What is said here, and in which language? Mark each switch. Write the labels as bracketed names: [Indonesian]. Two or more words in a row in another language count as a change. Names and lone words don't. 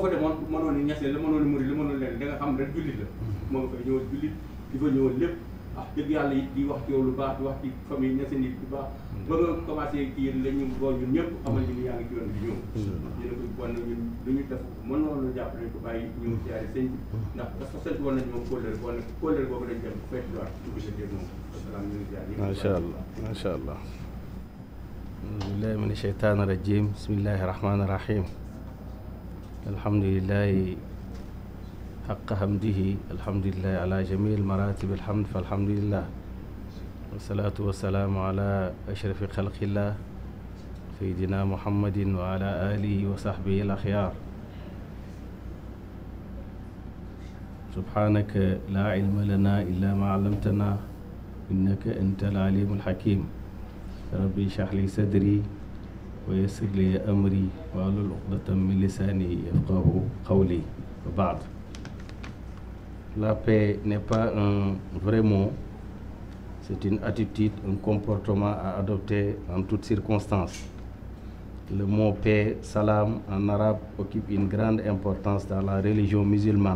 [Wolof] fa demoon mënoon ni ñasee la mënoon ni murid la mënoon leen da nga xam rek jullit la moo nga fay ñëwal jullit di fa ñëwal lépp dëgg yàlla it di wax ci yow lu baax di wax ci famille ñasee nit bu baax ba nga commencé kii yéen la ñu boo ñun ñëpp xamal ñu ni yaa ngi ci yoon bi ñëw ñu ne ko bon ñun lu ñu def mënoon la jàpp nañ ko bàyyi ñu ngi siyaare sëñ bi ndax [French] parce que [Wolof] sant woon nañ moom kóllëre bon nag kóllëre boobu dañ dem fekk doit dugg sa moom asalaam ñu ngi siyaare [Arabic] ما شاء الله ما شاء الله بالله من الشيطان الرجيم بسم الله الرحمن الرحيم الحمد لله حق حمده الحمد لله على جميع المراتب الحمد فالحمد لله والصلاة والسلام على أشرف خلق الله سيدنا محمد وعلى آله وصحبه الأخيار سبحانك لا علم لنا إلا ما علمتنا إنك أنت العليم الحكيم ربي اشرح لي صدري ويسر لي أمري واحلل عقدة من لساني يفقهوا قولي وبعد. [French] La paix n'est pas un vrai mot, c'est une attitude, un comportement à adopter en toutes circonstances. Le mot paix, salam en arabe, occupe une grande importance dans la religion musulmane.